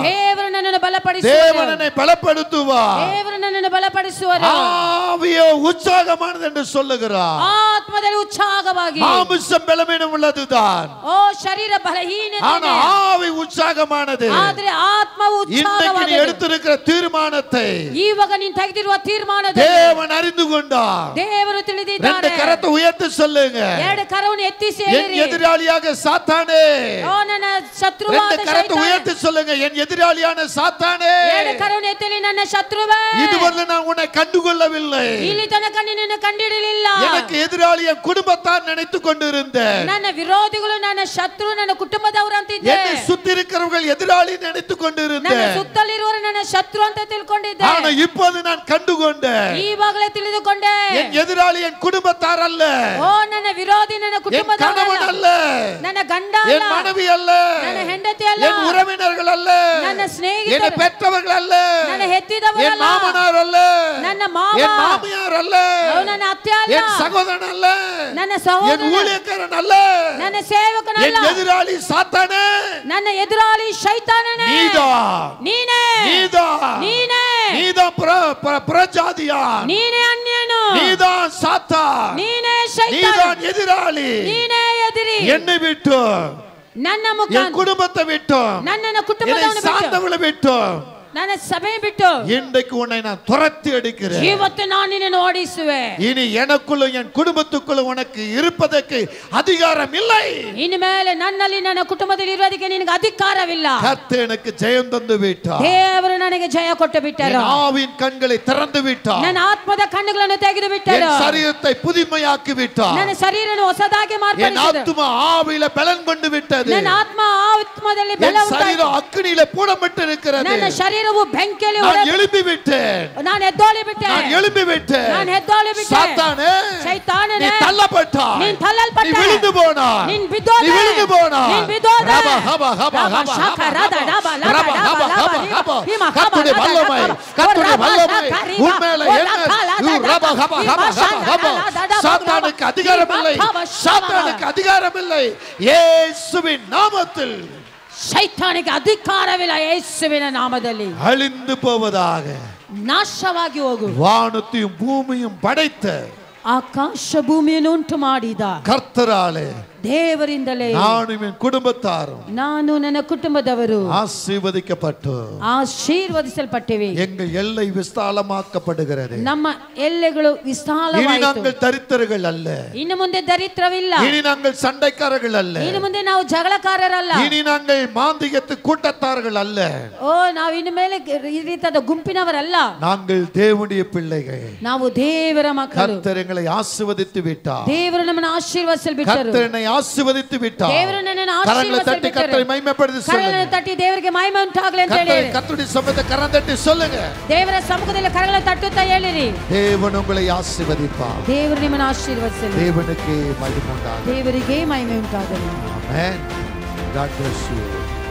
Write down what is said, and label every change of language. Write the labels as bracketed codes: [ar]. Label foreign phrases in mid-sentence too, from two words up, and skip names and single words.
[kn] ದೇವರು ನನ್ನನ್ನು ಬಲಪಡಿಸುವರು, [ta] தேவன் என்னை பலப்படுத்துவார், [kn] ದೇವರು ನನ್ನನ್ನು ಬಲಪಡಿಸುವರು, [ta] ஆவியோ உற்சாகமானது என்று சொல்லுகிறார். [kn] ಆತ್ಮದಲ್ಲಿ ಉತ್ಸಾಹವಾಗಿ, [ta] மாமிசம் பலவீனம் உள்ளதுதான், [kn] ಓ ಶರೀರ ಬಲಹೀನ, [ta] ஆனா ஆவி உற்சாகமானது. [kn] ಆದ್ರೆ ಆತ್ಮವು [ta] இன்னைக்கு நீ [kn] ಉತ್ಸಾಹವಾದದ್ದು. [ta] எடுத்திருக்கிற தீர்மானத்தை [kn] ಈವಾಗ ನೀನು ತೆಗೆದಿರುವ ತೀರ್ಮಾನದಲ್ಲಿ [ta] தேவன் அறிந்து கொண்டார். [kn] ದೇವರು [ta] ரெண்டு [kn] ತಿಳಿದಿದ್ದಾರೆ. [ta] கரத்தை உயர்த்தி சொல்லுங்க. [kn] ಎರಡು ಕರವನ್ನು ಎತ್ತಿಸಿ [ta] என் [kn] ಹೇಳಿರಿ. [ta] எதிராளியாக சாத்தானே. [kn] ಓ ನನ್ನ ಶತ್ರುವಾದ [ta] ரெண்டு கரத்தை [kn] ಶೈತಾನ. [ta] உயர்த்தி சொல்லுங்க. என் எதிராளியான சாத்தானே. [kn] ಎರಡು ಕರವನ್ನು ಎತ್ತಲಿ ನನ್ನ ಶತ್ರುವೇ. [ta] இதுவரை நான் உன்னை கண்டுகொள்ளவில்லை. [kn] ಇಲ್ಲಿ ತನಕ ನಿನ್ನನ್ನು ಕಂಡಿರಲಿಲ್ಲ. [ta] எனக்கு எதிராளி என் குடும்பத்தார் நினைத்துக் கொண்டிருந்தேன். [kn] ನನ್ನ ವಿರೋಧಿಗಳು ನನ್ನ ಶತ್ರು ನನ್ನ ಕುಟುಂಬದವರು ಅಂತಿದ್ದೆ. [ta] என்னை சுத்தி இருக்கிறவர்கள் எதிராளி நினைத்துக் [kn] ನನ್ನ [ta] கொண்டிருந்தேன். [kn] ಸುತ್ತಲಿರುವವರು ನನ್ನ ಶತ್ರು ಅಂತ ತಿಳ್ಕೊಂಡಿದ್ದೆ. [ta] ஆனா இப்போது நான் கண்டுகொண்டேன். [kn] ಈವಾಗಲೇ ತಿಳಿದುಕೊಂಡೆ. [ta] என் எதிராளி என் குடும்பத்தார் அல்ல. [kn] ಓ ನನ್ನ ವಿರೋಧಿ ನನ್ನ [ta] என் [kn] ಕುಟುಂಬದವರು [ta] கணவன் [kn] ಅಲ್ಲ. [ta] அல்ல. [kn] ನನ್ನ ಗಂಡ [ta] என் [kn] ಅಲ್ಲ. [ta] மனைவி அல்ல. [kn] ನನ್ನ ಹೆಂಡತಿ ಅಲ್ಲ. [ta] என் உறவினர்கள் அல்ல. [kn] ನನ್ನ [ta] என்னை [kn] ಸ್ನೇಹಿತರು. [ta] பெற்றவர்கள் அல்ல. [kn] ನನ್ನ ಹೆತ್ತಿದವರು [ta] என் [kn] ಅಲ್ಲ. [ta] மாமனார் அல்ல. [kn] ನನ್ನ ಮಾವ. [ta] என் மாமியார் அல்ல. [kn] ಅವ್ರು ನನ್ನ ಅತ್ತೆ ಅಲ್ಲ. [ta] என் சகோதரன் அல்ல. [kn] ನನ್ನ [ta] என் [kn] ಸಹೋದರ. [ta] ஊழியக்காரன் அல்ல. [kn] ನನ್ನ ಸೇವಕನಲ್ಲ. [ta] என் எதிராளி சாத்தானே. [kn] ನನ್ನ ಎದುರಾಳಿ ಶೈತಾನನೇ. ನೀನೇ. [ta] நீதான் பிரஜாதியான். [kn] ನೀನೇ ಅನ್ಯನು. [ta] நீதான் சாத்தான். [kn] ನೀನೇ ಶೈತಾನ. [ta] நீதான் எதிராளி. [kn] ನೀನೇ ಎದುರಿ. [ta] என்னை விட்டு [kn] ನನ್ನ [ta] என் [kn] ಮುಖ [ta] குடும்பத்தை விட்டு [kn] ನನ್ನ ಕುಟುಂಬದವನು ಬಿಟ್ಟು [ta] சார்ந்தவளை விட்டு [kn] ನನ್ನ ಸಭೆ ಬಿಟ್ಟು [ta] இன்றைக்கு உன்னை நான் துரத்தி அடிக்கிறேன். [kn] ಇವತ್ತು ನಾನು ನಿನ್ನನ್ನು ಓಡಿಸುವೆ. [ta] இனி எனக்குள்ள என் குடும்பத்துக்குள்ள உனக்கு இருப்பதற்கு அதிகாரம் இல்லை. [kn] ಇನ್ಮೇಲೆ ನನ್ನಲ್ಲಿ ನನ್ನ ಕುಟುಂಬದಲ್ಲಿ ಇರೋದಕ್ಕೆ ನಿನಗೆ ಅಧಿಕಾರವಿಲ್ಲ. [ta] கர்த்தர் எனக்கு ஜெயம் தந்து விட்டார். [kn] ದೇವರು ನನಗೆ ಜಯ ಕೊಟ್ಟು ಬಿಟ್ಟರು. [ta] என் ஆவியின் கண்களை திறந்து விட்டார். [kn] ನನ್ನ ಆತ್ಮದ ಕಣ್ಣುಗಳನ್ನು ತೆಗೆದು [ta] என் [kn] ಬಿಟ್ಟರು. [ta] சரீரத்தை புதுமையாக்கி விட்டார். [kn] ನನ್ನ ಶರೀರವನ್ನು ಹೊಸದಾಗಿ [ta] என் [kn] ಮಾರ್ಪಡಿಸಿದರು. [ta] ஆத்துமா ஆவியில பலன் கொண்டு விட்டது. [kn] ನನ್ನ ಆತ್ಮ ಆತ್ಮದಲ್ಲಿ [ta] என் [kn] ಬಲ ಉಂಟಾಯಿತು. [ta] சரீரம் அக்கினியில போடப்பட்டு இருக்கிறது. [kn] ನನ್ನ ಶರೀರವು ಬೆಂಕಿಯಲ್ಲಿ [ta] நான் எழுப்பி விட்டேன். [kn] ನಾನು ಎದ್ದೋಳಿ ಬಿಟ್ಟೆ. [ta] நான் எழுப்பி விட்டேன். [kn] ನಾನು ಎದ್ದೋಳಿ ಬಿಟ್ಟೆ. [ta] சாத்தானே, [kn] ಶೈತಾನನೇ, [ta] நீ தள்ளப்பட்டாய். [kn] ನೀನು ತಳ್ಳಲ್ಪಟ್ಟೆ. [ta] நீ விழுந்து போனாய். [kn] ನೀನು ಬಿದ್ದೋದೆ. [ta] நீ விழுந்து போனாய். [kn] ನೀನು ಬಿದ್ದೋದೆ. ரப ஹப ஹப ஹப ಶಕರದ ಡಬ ಲಬ ரப ஹப ಡಬ ஹப ಲಬ ஹப ಹಿಮ ಹಬ [ta] கர்த்தருடைய லப வல்லமை, லப கர்த்தருடைய ரப வல்லமை ಶಕರಿಬ உன்மேல என்ன ரப ஹப ஹப ஹப சாத்தானுக்கு அதிகாரம் இல்லை. சாத்தானுக்கு அதிகாரம் இல்லை. இயேசுவின் நாமத்தில் [kn] ಶೈತಾನಿಗೆ ಅಧಿಕಾರವಿಲ್ಲ. ಯೇಸುವಿನ ನಾಮದಲ್ಲಿ [ta] அழிந்து போவதாக. [kn] ನಾಶವಾಗಿ ಹೋಗು. [ta] வானத்தையும் பூமியும் படைத்த [kn] ಆಕಾಶ ಭೂಮಿಯನ್ನು ಉಂಟು ಮಾಡಿದ [ta] கர்த்தராலே [kn] ದೇವರಿಂದಲೇ [ta] நானும் என் குடும்பத்தாரும் [kn] ನಾನು ನನ್ನ ಕುಟುಂಬದವರು [ta] ஆசீர்வதிக்கப்பட்டு [kn] ಆಶೀರ್ವದಿಸಲ್ಪಟ್ಟಿವೆ. [ta] எங்கள் எல்லை விஸ்தாலமாக்கப்படுகிறது. [kn] ನಮ್ಮ ಎಲ್ಲೆಗಳು [ta] இனி [kn] ವಿಸ್ತಾಲವಾಯಿತು. [ta] நாங்கள் தரித்திரர்கள் அல்ல. [kn] ಇನ್ನು ಮುಂದೆ ದರಿದ್ರವಿಲ್ಲ. [ta] இனி நாங்கள் சண்டைக்காரர்கள் அல்ல. [kn] ಇನ್ನು ಮುಂದೆ ನಾವು ಜಗಳಕಾರರಲ್ಲ. [ta] இனி நாங்கள் மாந்திகத்து கூட்டத்தார்கள் அல்ல. [kn] ಓ ನಾವು ಇನ್ನು ಮೇಲೆ ಈ ರೀತಿಯಾದ ಗುಂಪಿನವರಲ್ಲ. [ta] நாங்கள் தேவனுடைய பிள்ளைகள். [kn] ನಾವು ದೇವರ ಮಕ್ಕಳು. [ta] கர்த்தர் எங்களை ஆசீர்வதித்து விட்டார். [kn] ದೇವರು ನಮ್ಮನ್ನು ಆಶೀರ್ವದಿಸಲು ಬಿಟ್ಟರು. [ta] கர்த்தர் என்னை ஆசீர்வதித்து விட்டார். [kn] ದೇವರು ನನ್ನನ್ನು [ta] கரங்களை [kn] ಆಶೀರ್ವದಿಸಲು [ta] தட்டி கர்த்தரை [kn] ಬಿಟ್ಟರು. [ta] மகிமைப்படுத்தி [kn] ಕರಗಳನ್ನು [ta] சொல்லுங்க. [kn] ತಟ್ಟಿ ದೇವರಿಗೆ ಮಹಿಮೆ ಉಂಟಾಗಲಿ ಅಂತ ಹೇಳಿ [ta] கர்த்தருடைய சமூகத்தை கரம் தட்டி சொல்லுங்க. [kn] ದೇವರ ಸಮ್ಮುಖದಲ್ಲಿ ಕರಗಳನ್ನು ತಟ್ಟುತ್ತಾ ಹೇಳಿರಿ. [ta] தேவன் உங்களை ஆசீர்வதிப்பார். [kn] ದೇವರು ನಿಮ್ಮನ್ನು ಆಶೀರ್ವದಿಸಲಿ. [ta] தேவனுக்கு மகிமை உண்டாகட்டும். [kn] ದೇವರಿಗೆ ಮಹಿಮೆ ಉಂಟಾಗಲಿ. [en] Amen. God bless you.